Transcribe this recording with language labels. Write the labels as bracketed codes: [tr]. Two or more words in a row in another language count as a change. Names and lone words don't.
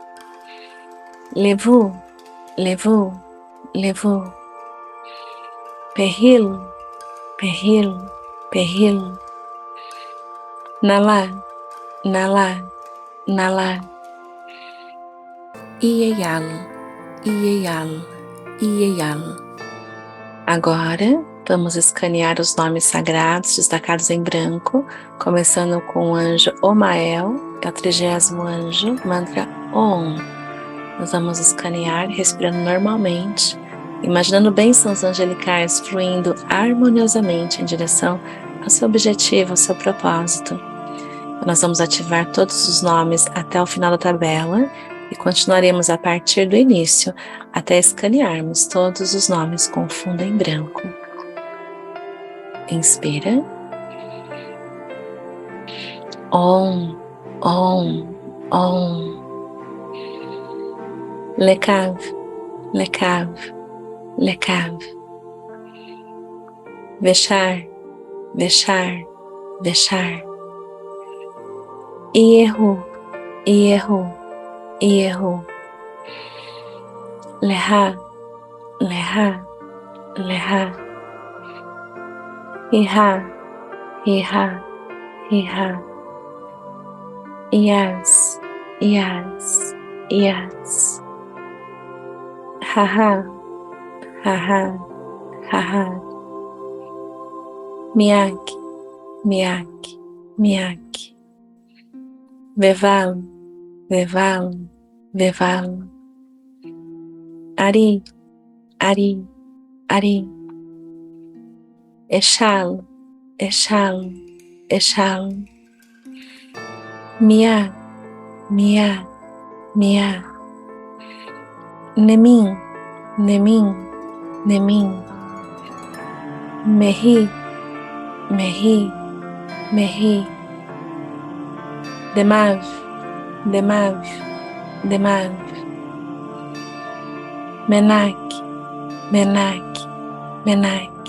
[pt] Levu, Levu, Levu. Peril, Peril, Peril. Nala, Nala, Nala. Ieyal, Ieyal, Ieyal. Agora, vamos escanear os nomes sagrados destacados em branco, começando com o anjo Omael, é o 30º anjo, mantra Om. Nós vamos escanear, respirando normalmente, imaginando bênçãos angelicais fluindo harmoniosamente em direção ao seu objetivo, ao seu propósito. Nós vamos ativar todos os nomes até o final da tabela e continuaremos a partir do início até escanearmos todos os nomes com fundo em branco. Inspira. Om, Om, Om. Lekav, Lekav, Lekav. Veshar, Veshar, Veshar. Iehu, Iehu, Iehu. Leha, Leha, Leha. Iha, Iha, Iha. Iyaz, Iyaz, Iyaz. Haha, Haha, Haha. Miak, Miak, Miak. Veval, Veval, Veval. Ari, Ari, Ari. Eshal, Eshal, Eshal. Mia, Mia, Mia. Nemin, Nemin, Nemin. Mehi, Mehi, Mehi. Demav, Demav, Demav. Menak, Menak, Menak.